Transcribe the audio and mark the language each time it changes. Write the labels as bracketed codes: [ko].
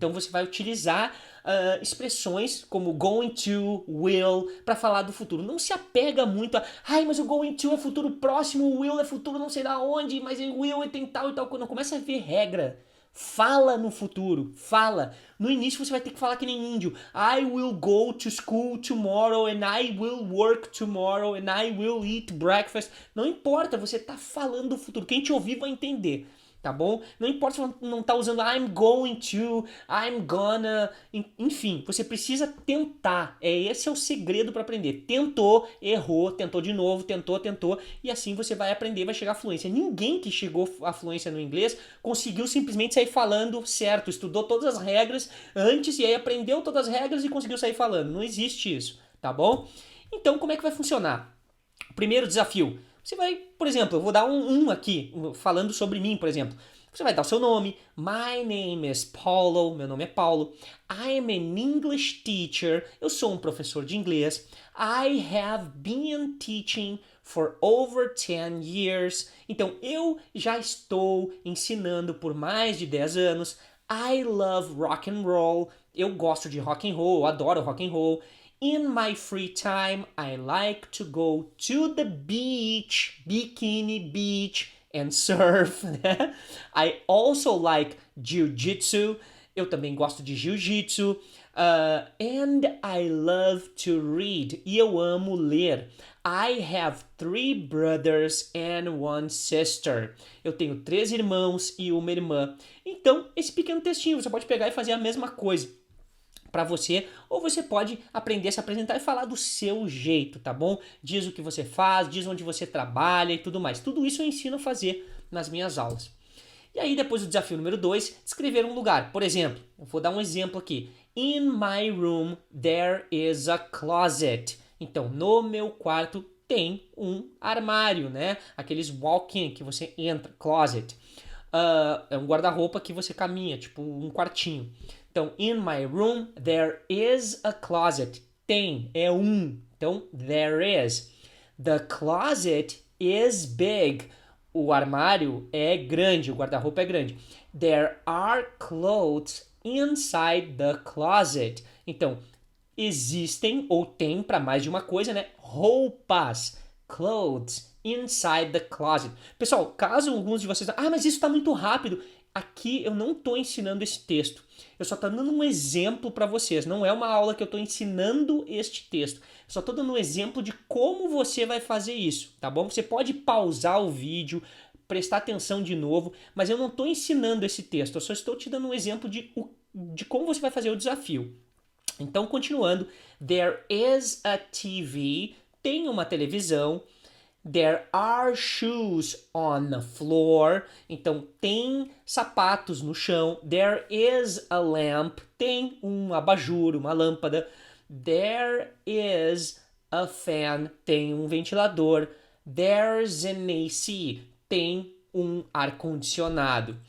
[pt] Então, você vai utilizar expressões como going to, will, para falar do futuro. Não se apega muito a, mas o going to é futuro próximo, o will é futuro não sei da onde, mas o will é tem tal e tal coisa. Não começa a ver regra. Fala no futuro, fala. No início você vai ter que falar que nem índio. [en] I will go to school tomorrow and I will work tomorrow and I will eat breakfast. [pt] Não importa, você tá falando do futuro. Quem te ouvir vai entender, tá bom? Não importa se você não tá usando I'm going to, I'm gonna, enfim, você precisa tentar. Esse é o segredo para aprender. Tentou, errou, tentou de novo, tentou, e assim você vai aprender, vai chegar à fluência. Ninguém que chegou à fluência no inglês conseguiu simplesmente sair falando certo, estudou todas as regras antes e aí aprendeu todas as regras e conseguiu sair falando. Não existe isso, tá bom? Então, como é que vai funcionar? Primeiro desafio. Você vai, por exemplo, eu vou dar um aqui, falando sobre mim, por exemplo. Você vai dar o seu nome. My name is Paulo. Meu nome é Paulo. [en] I am an English teacher. [pt] Eu sou um professor de inglês. [en] I have been teaching for over 10 years. [pt] Então, eu já estou ensinando por mais de 10 anos. I love rock and roll. Eu gosto de rock and roll, eu adoro rock and roll. [en] In my free time, I like to go to the beach, Bikini Beach, and surf. I also like jiu-jitsu. [pt] Eu também gosto de jiu-jitsu. [en] And I love to read. [pt] E eu amo ler. [en] I have 3 brothers and 1 sister. [pt] Eu tenho 3 irmãos e uma irmã. Então, esse pequeno textinho, você pode pegar e fazer a mesma coisa para você, ou você pode aprender a se apresentar e falar do seu jeito, tá bom? Diz o que você faz, diz onde você trabalha e tudo mais. Tudo isso eu ensino a fazer nas minhas aulas. E aí depois o desafio número 2, descrever um lugar. Por exemplo, eu vou dar um exemplo aqui. [en] In my room there is a closet. [pt] Então, no meu quarto tem um armário, né? Aqueles walk-in que você entra, closet. É um guarda-roupa que você caminha, tipo um quartinho. [en] Então, in my room, there is a closet. Tem, é um. Então, there is. The closet is big. [pt] O armário é grande, o guarda-roupa é grande. [en] There are clothes inside the closet. [pt] Então, existem ou tem para mais de uma coisa, né? [en] Roupas, clothes inside the closet. [pt] Pessoal, caso alguns de vocês... mas isso está muito rápido. Aqui eu não estou ensinando esse texto. Eu só estou dando um exemplo para vocês. Não é uma aula que eu estou ensinando este texto. Eu só estou dando um exemplo de como você vai fazer isso, tá bom? Você pode pausar o vídeo, prestar atenção de novo, mas eu não estou ensinando esse texto. Eu só estou te dando um exemplo de como você vai fazer o desafio. [en] Então, continuando. There is a TV. [pt] Tem uma televisão. [en] There are shoes on the floor. [pt] Então, tem sapatos no chão. There is a lamp. Tem um abajur, uma lâmpada. [en] There is a fan. Tem um ventilador. There's an AC. Tem um ar-condicionado.